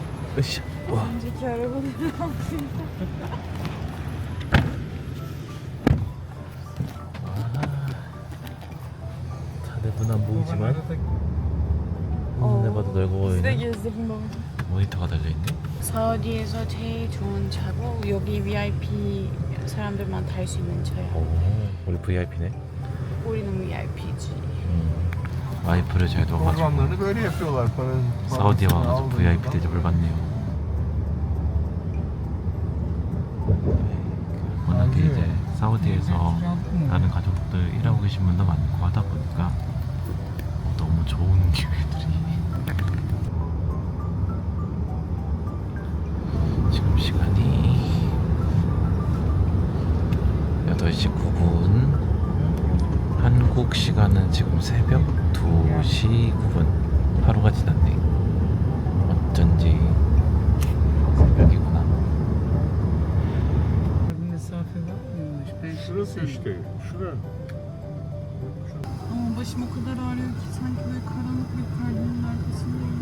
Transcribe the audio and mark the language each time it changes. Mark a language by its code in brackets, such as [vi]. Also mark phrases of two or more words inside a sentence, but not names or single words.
[ko] 으쌰. 와. [tr] önceki arabaları [ko] 차내부는 안 보이지만 눈에 봐도 넓어 [tr] Size [ko] 보이는 [tr] gezdirdim baba. [ko] 모니터가 달려있네. 사우디에서 제일 좋은 차고 여기 VIP 사람들만 탈 수 있는 차야. 오, 우리 VIP네. 우리는 VIP지. 와이프를 잘 둬가지고 [tr] Programlarını böyle yapıyorlar. Paranın [ko] 사우디에 [tr] parasını [ko] 와가지고 [tr] aldığında. [ko] VIP 대접을 받네요. 워낙에 이제 사우디에서 다른 가족들 일하고 계신 분도 많고 하다 보니까 너무 좋은 기회들이. 지금 시간이 8시 9분. 한국 시간은 지금 새벽 2시 9분. 하루가 지났네. 어쩐지 새벽이구나. [tr] Bir mesafe var mıymış? Ben Şurası işte. Şura. Ama başım o kadar ağrıyor ki sanki böyle karanlık bir perdenin arkasındayım.